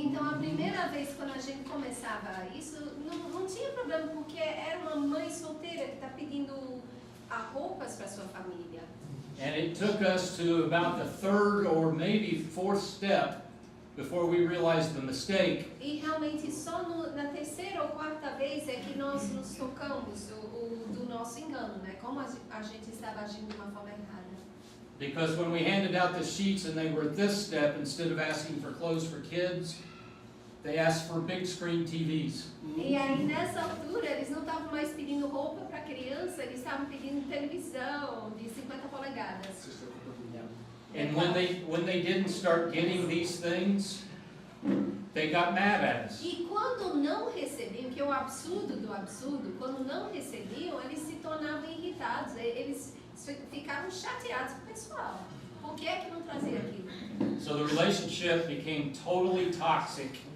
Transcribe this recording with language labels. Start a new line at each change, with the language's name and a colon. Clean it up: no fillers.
Portuguese: Então, a primeira vez quando a gente começava isso, não tinha problema, porque era uma mãe solteira que está pedindo roupas para sua família.
English: And it took us to about the 3rd or maybe 4th step before we realized the mistake.
Portuguese: E realmente só na 3ª ou 4ª vez é que nós nos tocamos do nosso engano, né? Como a gente estava agindo de uma forma errada.
English: Because when we handed out the sheets and they were at this step, instead of asking for clothes for kids, they asked for big screen TVs.
Portuguese: E aí nessa altura eles não estavam mais pedindo roupa para criança, eles estavam pedindo televisão de 50 polegadas.
English: And when they didn't start getting these things, they got mad at us.
Portuguese: E quando não recebiam, que é o absurdo do absurdo, quando não recebiam, eles se tornavam irritados, eles ficavam chateados com o pessoal. Por que é que não trazia aquilo?
English: So the relationship became totally toxic.